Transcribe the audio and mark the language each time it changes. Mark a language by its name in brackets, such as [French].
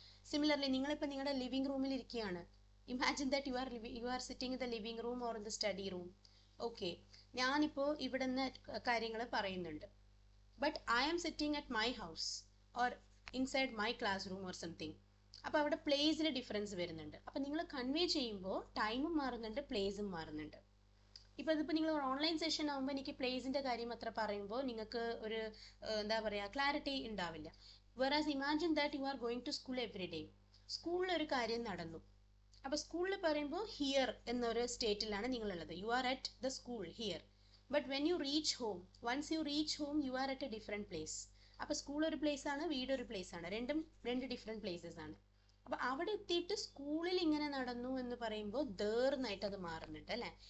[Malayalam] Similarly, നിങ്ങളിപ്പോൾ നിങ്ങളുടെ living റൂമിൽ ഇരിക്കുകയാണ്. [English] Imagine that you are sitting in the living room or in the study room. [Malayalam] Okay, ഞാനിപ്പോൾ ഇവിടെ നിന്ന് കാര്യങ്ങൾ പറയുന്നുണ്ട്. [English] But I am sitting at my house or inside my classroom or something. [Malayalam] അപ്പോൾ അവിടെ പ്ലേസിൽ ഡിഫറൻസ് വരുന്നുണ്ട്. അപ്പോൾ നിങ്ങൾ കൺവേ ചെയ്യുമ്പോൾ ടൈമും മാറുന്നുണ്ട്, പ്ലേസും മാറുന്നുണ്ട്. ഇപ്പോൾ ഇതിപ്പോൾ നിങ്ങൾ ഓൺലൈൻ സെഷൻ ആകുമ്പോൾ എനിക്ക് പ്ലേസിൻ്റെ കാര്യം അത്ര പറയുമ്പോൾ നിങ്ങൾക്ക് ഒരു എന്താ പറയുക, ക്ലാരിറ്റി ഉണ്ടാവില്ല. [English] Whereas imagine that you are going to school every day. [Malayalam] സ്കൂളിൽ ഒരു കാര്യം നടന്നു. അപ്പോൾ സ്കൂളിൽ പറയുമ്പോൾ ഹിയർ എന്നൊരു സ്റ്റേറ്റിലാണ് നിങ്ങളുള്ളത്. [English] You are at the school here. But when you reach home, once you reach home you are at a different place. [Malayalam] അപ്പോൾ school ഒരു പ്ലേസ് ആണ്, വീടൊരു പ്ലേസ് ആണ്. രണ്ട് ഡിഫറെൻറ്റ് പ്ലേസസ് ആണ്. അപ്പോൾ അവിടെ എത്തിയിട്ട് സ്കൂളിൽ ഇങ്ങനെ നടന്നു എന്ന് പറയുമ്പോൾ ദേർന്നായിട്ട് അത് മാറുന്നുണ്ട് അല്ലേ.